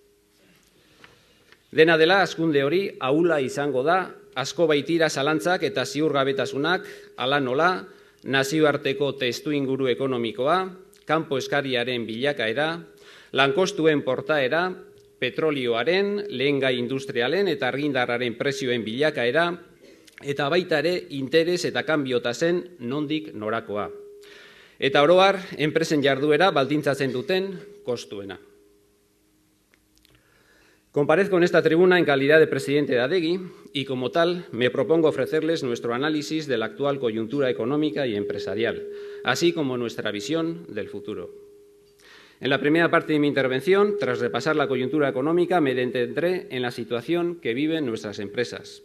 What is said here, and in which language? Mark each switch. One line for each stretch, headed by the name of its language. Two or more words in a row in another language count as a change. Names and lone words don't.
Basque: Dena dela, hazkunde hori ahula izango da, asko baitira zalantzak eta ziurgabetasunak, hala nola, nazioarteko testuinguru ekonomikoa, kanpo eskariaren bilakaera, lankostuen portaera, petrolioaren, lehengai industrialen eta argindarraren prezioen bilakaera, eta baita ere interes eta kanbiotasen nondik norakoa. Eta oro har, enpresen jarduera baldintzatzen duten kostuena.
Spanish: Comparezco en esta tribuna en calidad de presidente de Adegi y, como tal, me propongo ofrecerles nuestro análisis de la actual coyuntura económica y empresarial, así como nuestra visión del futuro. En la primera parte de mi intervención, tras repasar la coyuntura económica, me detendré en la situación que viven nuestras empresas.